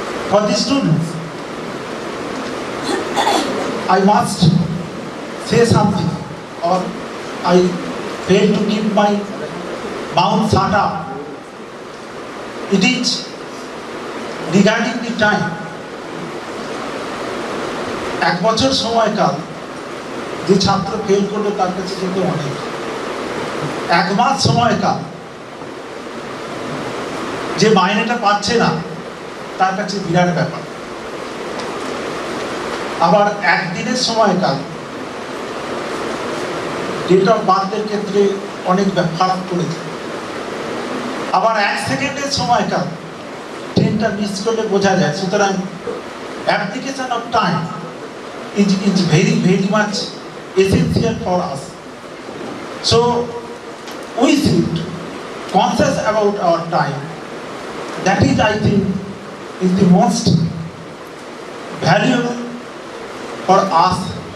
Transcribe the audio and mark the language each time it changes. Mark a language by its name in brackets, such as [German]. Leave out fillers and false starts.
[English] For the students, I must say something, or I fail to keep my mouth shut up. It is regarding the time. [Bangla] এক বছর সময়কাল যে ছাত্র fail করলো তার কাছে কিন্তু অনেক। এক মাস সময়কাল যে মাইনেটা পাচ্ছে না তার কাছে বিরাট ব্যাপার। আবার একদিনের সময়কাল ডেট অফ বার্থের ক্ষেত্রে অনেক ফারাক করেছে। আবার এক সেকেন্ডের সময়কাল ট্রেনটা মিস করলে বোঝা যায়। সুতরাং [English] Application of time is very much essential for us. So we should conscious about our time. That is, I think, is the most valuable for us.